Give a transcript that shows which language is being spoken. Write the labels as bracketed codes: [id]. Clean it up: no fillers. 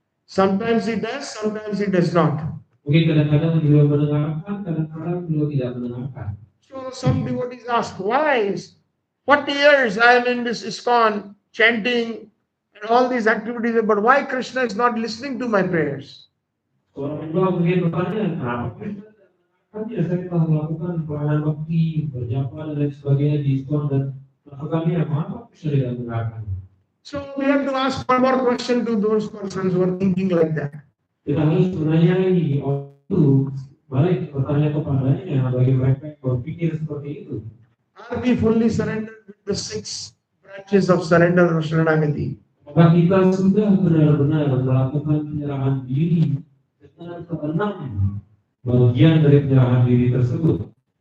[en] Sometimes he does, sometimes he does not. [id] Mungkin kadang-kadang beliau mendengarkan, kadang-kadang beliau tidak mendengarkan. [en] So some devotees ask, why? 40 years I am in this ISKCON chanting and all these activities, but why Krishna is not listening to my prayers? [id] Orang menjual mungkin bertanya, kenapa Krishna tidak mendengarkan? Saya telah melakukan pelayanan bakti, berjapa dan lain sebagainya di ISKCON dan melakukannya, mengapa Krishna tidak mendengarkan? [en] So we have to ask one more question to those persons who are thinking like that. [id] Kita harus menanyai orang itu, balik bertanya kepadanya bagi mereka yang berpikir seperti itu. [en] Are we fully surrendered with the 6 branches of surrender or Sharnagati? [id] Apakah kita sudah benar-benar melakukan penyerahan diri dengan ke-6 bagian dari penyerahan diri tersebut?